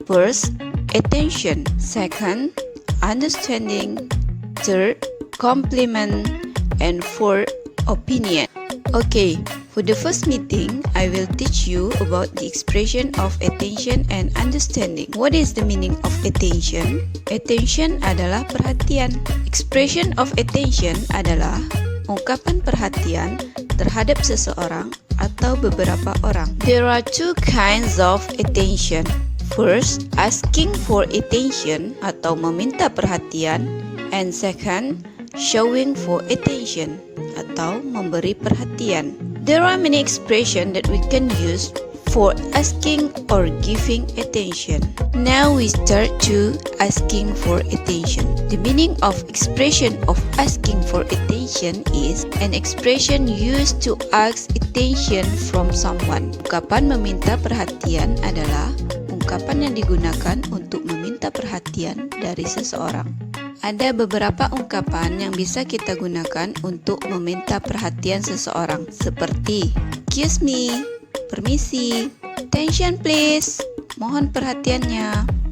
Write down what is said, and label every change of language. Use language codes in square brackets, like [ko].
[en] First, attention. Second, understanding. Third, compliment. And fourth, opinion. Okay, for the first meeting, I will teach you about the expression of attention and understanding. What is the meaning of attention? [id] Attention adalah perhatian. Expression of attention adalah ungkapan perhatian terhadap seseorang atau beberapa orang. [en] There are 2 kinds of attention. First, asking for attention [id] atau meminta perhatian, [en] and second, showing for attention [id] atau memberi perhatian. [en] There are many expressions that we can use for asking or giving attention. Now we start to asking for attention. The meaning of expression of asking for attention is an expression used to ask attention from someone. [id] Ungkapan meminta perhatian adalah ungkapan yang digunakan untuk meminta perhatian dari seseorang. Ada beberapa ungkapan yang bisa kita gunakan untuk meminta perhatian seseorang, seperti [en] excuse me, [id] permisi, [en] attention please, [id] mohon perhatiannya.